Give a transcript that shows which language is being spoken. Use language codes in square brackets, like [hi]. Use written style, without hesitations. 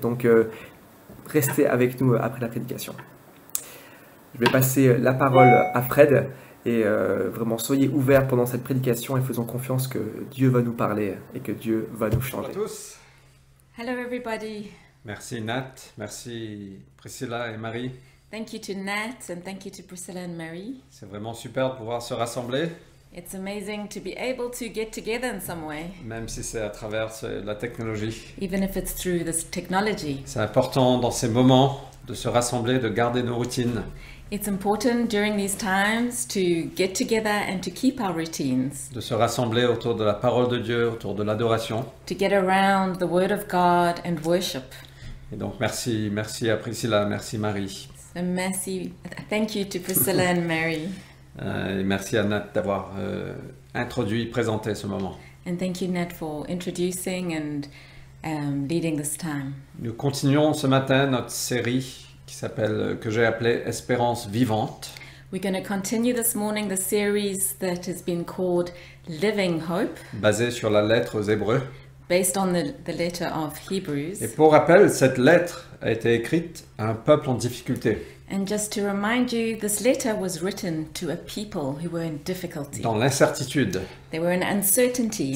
[fr] Donc, restez avec nous après la prédication. Je vais passer la parole à Fred. Et vraiment, soyez ouverts pendant cette prédication et faisons confiance que Dieu va nous parler et que Dieu va nous changer. Bonjour à tous. [en] Hello, everybody. [fr] Merci Nat, merci Priscilla et Marie. [en] Thank you to Nat and thank you to Priscilla and Mary. [fr] C'est vraiment super de pouvoir se rassembler, [en] It's amazing to be able to get together in some way, [fr] même si c'est à travers la technologie. [en] even if it's through this technology. [fr] C'est important dans ces moments de se rassembler, de garder nos routines. [en] It's important during these times to get together and to keep our routines, [fr] De se rassembler autour de la parole de Dieu, autour de l'adoration. [en] to get around the Word of God and worship. [fr] Et donc merci à Priscilla, merci Marie. [en] So thank you to Priscilla and Mary. [fr] Et merci à Nat d'avoir introduit, présenté ce moment. [en] And thank you, Nat, for introducing and leading this time. [fr] Nous continuons ce matin notre série que j'ai appelée Espérance vivante. [en] We're going to continue this morning the series that has been called Living Hope, [fr] Basée sur la lettre aux Hébreux. [en] based on the letter of Hebrews. [fr] Et pour rappel, cette lettre a été écrite à un peuple en difficulté, [en] And just to remind you, this letter was written to a people who were in difficulty. [fr] dans l'incertitude, They were in uncertainty.